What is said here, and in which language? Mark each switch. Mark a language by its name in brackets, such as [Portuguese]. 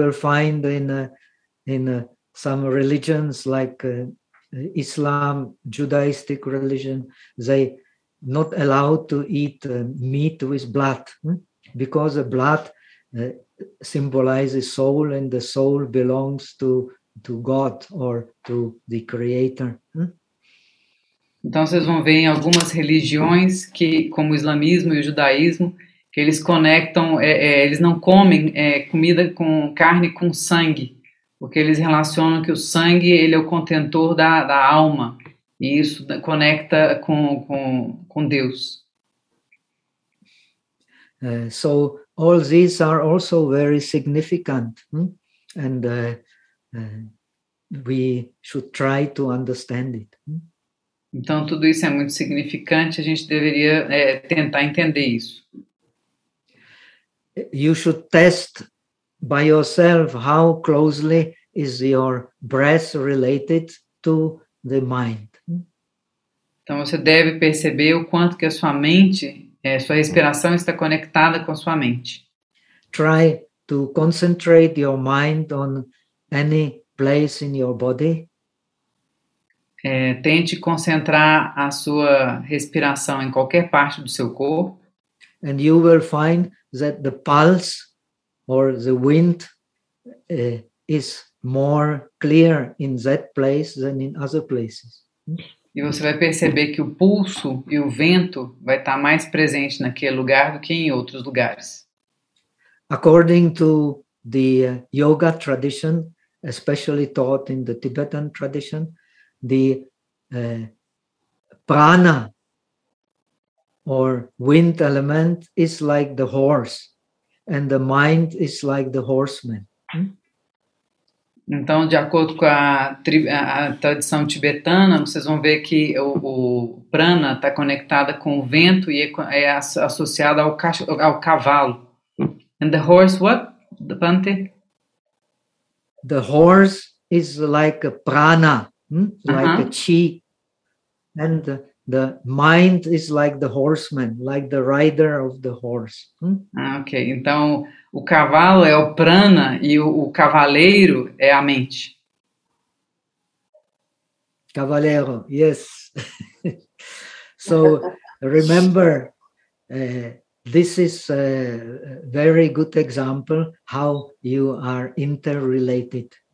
[English] You will find in some religions like Islam, Judaistic religion, they not allowed to eat meat with blood, because the blood symbolizes soul, and the soul belongs to God or to the Creator. [Portuguese] Então vocês vão ver em algumas religiões, que, como o islamismo e o judaísmo, que eles conectam, eles não comem comida com carne com sangue, porque eles relacionam que o sangue, ele é o contentor da alma, e isso conecta com Deus. [English] So, all these are also very significant, and we should try to understand it. [Portuguese] Então, tudo isso é muito significante, a gente deveria tentar entender isso. [English] You should test by yourself how closely is your breath related to the mind. [Portuguese] Então, você deve perceber o quanto que a sua mente, sua respiração está conectada com a sua mente. [English] Try to concentrate your mind on any place in your body. [Portuguese] Tente concentrar a sua respiração em qualquer parte do seu corpo. [English] And you will find that the pulse or the wind is more clear in that place than in other places. [Portuguese] E você vai perceber que o pulso e o vento vai estar mais presente naquele lugar do que em outros lugares. [English] According to the yoga tradition, especially taught in the Tibetan tradition, the prana or wind element is like the horse, and the mind is like the horseman. [Portuguese] Então, de acordo com a tradição tibetana, vocês vão ver que o prana está conectado com o vento e é associado ao cavalo. [English] And the horse, what? The panther? The horse is like a prana, like a chi. And the mind is like the horseman, like the rider of the horse. [Portuguese] Ok, então o cavalo é o prana e o cavaleiro é a mente. Cavaleiro, [English] yes. So, remember, this is a very good example how you are interrelated.